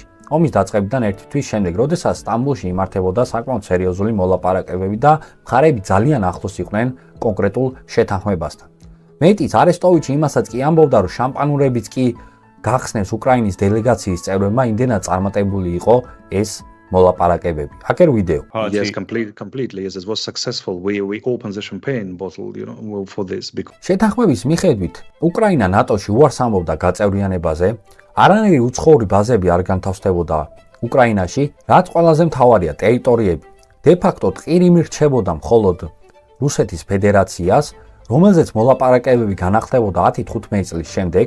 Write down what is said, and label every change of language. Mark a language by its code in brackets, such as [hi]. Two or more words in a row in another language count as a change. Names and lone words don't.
[ka] ომის დაწყებიდან ერთი თვის შემდეგ, როდესაც სტამბოლში იმართებოდა საკმაოდ სერიოზული მოლაპარაკებები და მხარეები ძალიან ახლოს იყვნენ კონკრეტულ შეთანხმებასთან. მეტიც არესტოვიჩი იმასაც კი ამბობდა, რომ შამპანურებიც კი გახსნეს უკრაინის დელეგაციის წევრებმა, იმდენად წარმატებული იყო ეს მოლაპარაკებები. აქ ვიდეო. [en] Yes, completely. Yes, it was successful. We opened the champagne bottle, for this. [ka] შეთანხმების მიხედვით, უკრაინა ნატოში უარს ამბობდა გაწევრიანებაზე, არანაირი უცხოური ბაზები არ განთავსდებოდა უკრაინაში, რაც ყველაზე მთავარია ტერიტორიები. დე-ფაქტო ტყირი მირჩებოდა მხოლოდ რუსეთის ფედერაციას, რომელზეც მოლაპარაკებები განახლებოდა 10-15 წლის შემდეგ.